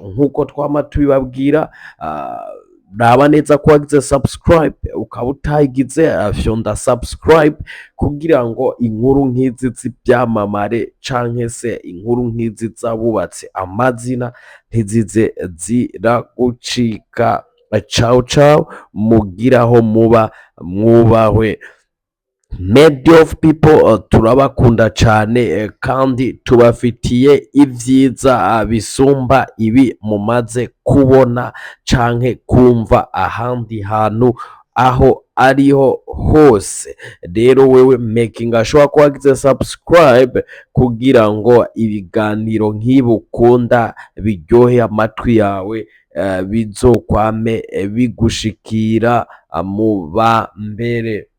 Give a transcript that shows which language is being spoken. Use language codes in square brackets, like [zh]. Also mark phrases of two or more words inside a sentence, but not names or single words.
[rn] Nkuko twama tubibabwira, raba neza ko wagize subscribe, ukaba utayigize fyonda subscribe kugira ngo inkuru nk'izi z'ibyamamare canke se inkuru nk'izi z'abubatse amazina ntizize ziragucika. [it] ciao ciao, [rn] mugiraho muba mwubahwe. [en] Media of people, [rn] turabakunda cyane kandi tubafitiye ibyiza bisumba ibi mumaze kubona canke kumva ahandi hantu aho ariho hose. Rero wewe [en] making sure [rn] ko wagize subscribe kugira ngo ibiganiro nk'ibukunda biryohe amatwi yawe, bizokwame bigushikira mu ba mbere.